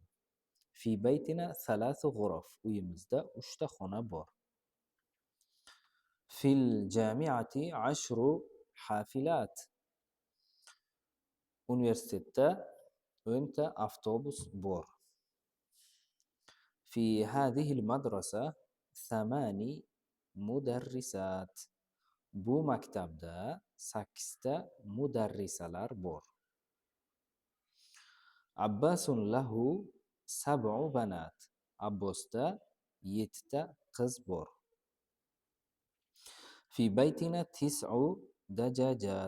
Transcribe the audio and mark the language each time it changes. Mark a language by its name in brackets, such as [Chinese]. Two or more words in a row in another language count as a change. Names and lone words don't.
[Arabic] في بيتنا ثلاث غرف, [Uzbek] uyimizda 3 ta xona bor. [Arabic] في الجامعة 10 حافلات. [Uzbek] universitetda 10 avtobus bor. [Arabic] في هذه المدرسة 8 مدرسات. [Uzbek] Bu maktabda 8 mudarrisalar bor. [Arabic] عباس له 7 بنات. [Uzbek] Abbosda 7 qiz bor. [Arabic] في بيتنا 9 دجاجات.